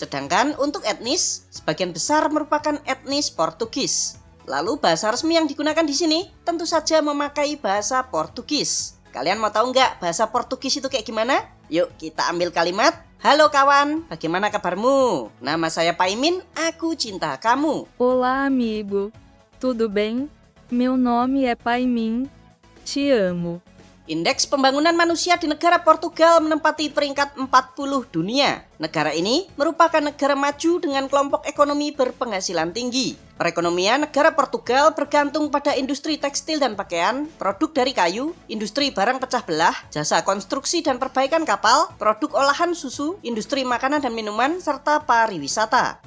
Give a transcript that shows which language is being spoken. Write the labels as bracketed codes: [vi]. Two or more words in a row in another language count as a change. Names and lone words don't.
[id] Sedangkan untuk etnis, sebagian besar merupakan etnis Portugis. Lalu bahasa resmi yang digunakan di sini tentu saja memakai bahasa Portugis. Kalian mau tahu nggak bahasa Portugis itu kayak gimana? Yuk kita ambil kalimat. Halo kawan, bagaimana kabarmu? Nama saya Paimin, aku cinta kamu. [pt] Olá, amigo. Tudo bem? Meu nome é Paimin. Te amo. [id] Indeks pembangunan manusia di negara Portugal menempati peringkat 40 dunia. Negara ini merupakan negara maju dengan kelompok ekonomi berpenghasilan tinggi. Perekonomian negara Portugal bergantung pada industri tekstil dan pakaian, produk dari kayu, industri barang pecah belah, jasa konstruksi dan perbaikan kapal, produk olahan susu, industri makanan dan minuman, serta pariwisata.